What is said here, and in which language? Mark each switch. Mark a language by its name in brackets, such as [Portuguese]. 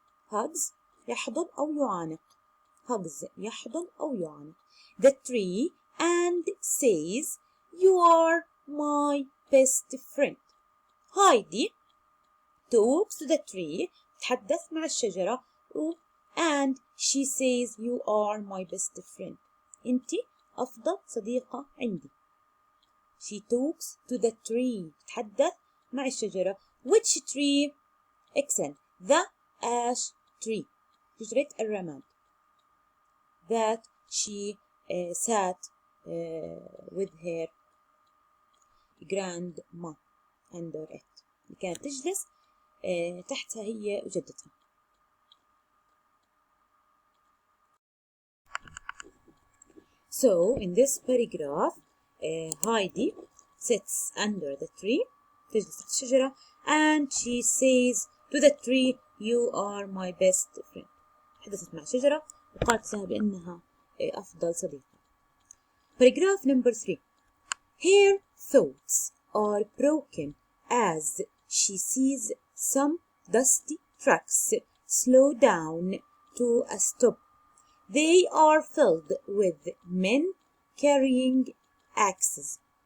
[Arabic] hugs يحضن أو يعانق. [English] hugs [Arabic] يحضن أو يعانق [English] the tree and says, "You are my best friend." Heidi talks to the tree. [Arabic] تتحدث مع الشجرة [English] and she says, "You are my best friend." [Arabic] أنت أفضل صديقة عندي. [English] She talks to the tree. [Arabic] تتحدث مع الشجرة. [English] Which tree? Excellent. The ash tree. شجرة الرماد. That she sat with her grandma under it. [Arabic] كانت تجلس تحتها هي وجدتها. [English] So in this paragraph, Heidi sits under the tree. [Arabic] تجلس تحت الشجرة [English] and she says to the tree, "You are my best friend." [Arabic] حدثت مع الشجرة وقالت لها بأنها أفضل صديقة. [English] Paragraph number 3. Her thoughts are broken as she sees some dusty trucks slow down to a stop. They are filled with men carrying axes.